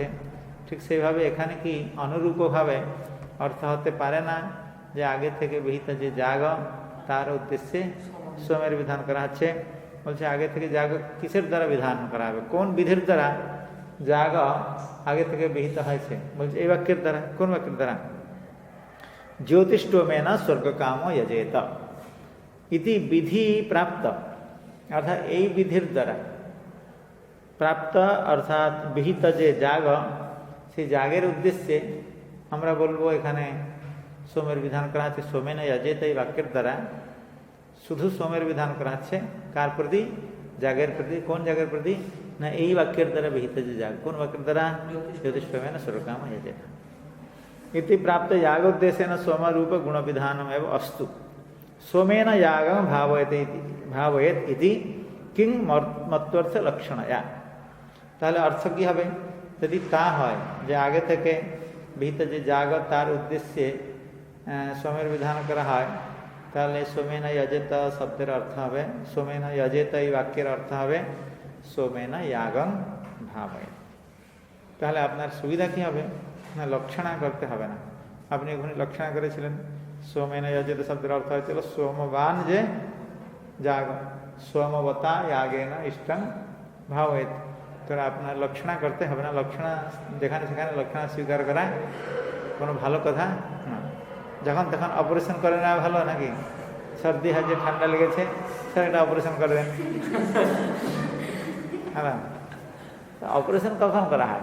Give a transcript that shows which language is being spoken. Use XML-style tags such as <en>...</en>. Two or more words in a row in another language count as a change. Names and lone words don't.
<bn>ঠিক সেইভাবে এখানে কি অনুরূপভাবে অর্থ হতে পারে না যে আগে থেকে বিহিত যে যাগ তার উদ্দেশ্যে সোমের বিধান করা হচ্ছে? বলছে আগে থেকে যাগ কিসের দ্বারা বিধান করা হবে? কোন বিধির দ্বারা যাগ আগে থেকে বিহিত হয়েছে? বলছে এই বাক্যের দ্বারা। কোন বাক্যের দ্বারা?</bn> <sa>ज्योतिष्टोमेन स्वर्गकामो यजेत इति विधि प्राप्त, अर्थात</sa> <bn>এই বিধির দ্বারা প্রাপ্ত, অর্থাৎ বিহিত যে যাগ, সেই যাগের উদ্দেশ্যে আমরা বলবো এখানে সোমের বিধান করা হচ্ছে।</bn> <sa>সোমেন যজেত</sa> <bn>এই বাক্যের দ্বারা শুধু সোমের বিধান করা হচ্ছে। কার প্রতি? যাগের প্রতি। কোন যাগের প্রতি? না এই বাক্যের দ্বারা বিহিত যে যাগ। কোন বাক্যের দ্বারা?</bn> <sa>ज्योतिष्टोमेन स्वर्गकामो यजेत इति प्राप्त यागोद्देशेन सोमरूप गुण विधानमेव अस्तु सोमेन यागं भावयेत् इति किं मत्वर्थ लक्षणया।</sa> <bn>তাহলে অর্থ কি হবে? যদি তা হয় যে আগে থেকে বিহিত যে যাগ তার উদ্দেশ্যে সোমের বিধান করা হয়, তাহলে</bn> <sa>সোমেন যজেত</sa> <bn>শব্দের অর্থ হবে,</bn> <sa>সোমেন যজেত</sa> <bn>এই বাক্যের অর্থ হবে</bn> <sa>সোমেন यागं भावयेत्।</sa> <bn>তাহলে আপনার সুবিধা কি হবে? না লক্ষণা করতে হবে না। আপনি ওখানে লক্ষণা করেছিলেন</bn> <sa>সোমেন যজেত</sa> <bn>শব্দের অর্থ হয়েছিল সোমবান যে যাগ,</bn> <sa>সোমবতা यागेन इष्टं भावयेत्।</sa> <bn>তো আপনার লক্ষণা করতে হবে না। লক্ষণা যেখানে সেখানে লক্ষণা স্বীকার করা কোনো ভালো কথা না। যখন তখন অপারেশন করে নেওয়া ভালো নাকি? সর্দি হয়েছে, ঠান্ডা লেগেছে, স্যার এটা অপারেশন করবেন, হ্যাঁ। অপারেশন কখন করা হয়?</bn>